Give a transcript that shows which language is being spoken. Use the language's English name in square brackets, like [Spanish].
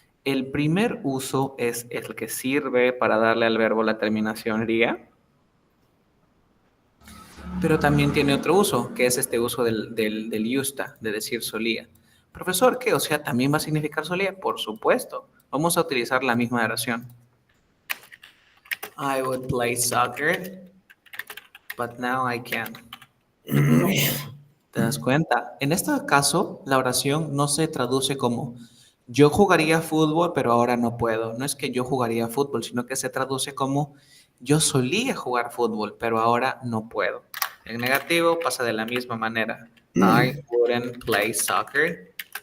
[Spanish] El primer uso es el que sirve para darle al verbo la terminación ría, pero también tiene otro uso, que es este uso del usta, de decir solía. Profesor, ¿qué? O sea, ¿también va a significar solía? Por supuesto. Vamos a utilizar la misma oración. [English] I would play soccer, but now I can't. [Spanish] ¿Te das cuenta? En este caso, la oración no se traduce como yo jugaría fútbol, pero ahora no puedo. No es que yo jugaría fútbol, sino que se traduce como yo solía jugar fútbol, pero ahora no puedo. En negativo pasa de la misma manera. [English] I wouldn't play soccer.